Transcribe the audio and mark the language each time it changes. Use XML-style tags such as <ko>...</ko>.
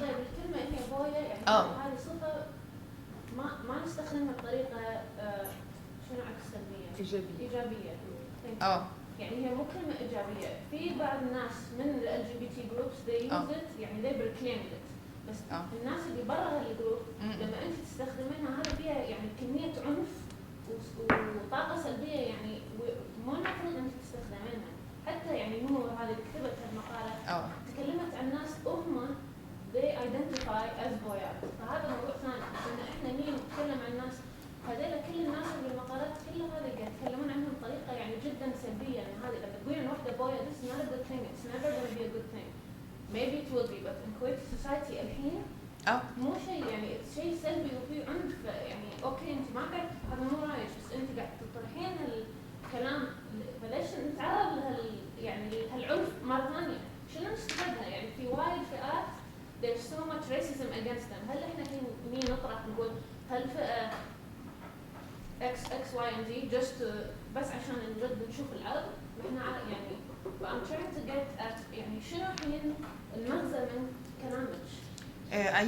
<ar>طيب الكلمه هي بويا يعني هذه صفه ما نستخدمها بطريقه شنو عكس سلبيه؟ ايجابيه. يعني هي مو كلمه ايجابيه. في بعض الناس من ال</ar> <en>LGBT groups they use it</en> <ar>يعني</ar> <en>they proclaim it.</en> <ar>بس الناس اللي برا هالجروب لما انت تستخدمينها هذا فيها يعني كميه عنف وطاقه سلبيه، يعني مو المفروض انت تستخدمينها. حتى يعني نور هذه اللي كتبت هالمقاله تكلمت عن ناس هم</ar> <en>they identify as</en> <ar>boyat. فهذا موضوع ثاني، ان احنا نيجي نتكلم عن الناس هذول كل الناس اللي بالمقالات كلها هذه قاعد يتكلمون عنهم بطريقه يعني جدا سلبيه. يعني هذه لما تقولي عن واحده بويا</ar> <en>this is not a good thing, it's never going to be a good thing. Maybe it will be, but in Kuwaiti society</en> <ar>الحين مو شيء يعني شيء سلبي وفي عنف. يعني اوكي انت ما قاعد هذا مو رايك، بس انت قاعد تطرحين الكلام، فليش نتعرض يعني هالعنف مره ثانيه؟ شنو نستفادها؟ يعني في وايد فئات</ar> <en>there's so much racism against them.</en> <ar>هل احنا الحين مين نطرح نقول هالفئه</ar> <en>X, Y and Z just</en> <ar>بس عشان نرد نشوف العرض؟ احنا يعني</ar> <en>I'm trying to get at</en> <ar>يعني شنو الحين المغزى من كلامك؟</ar>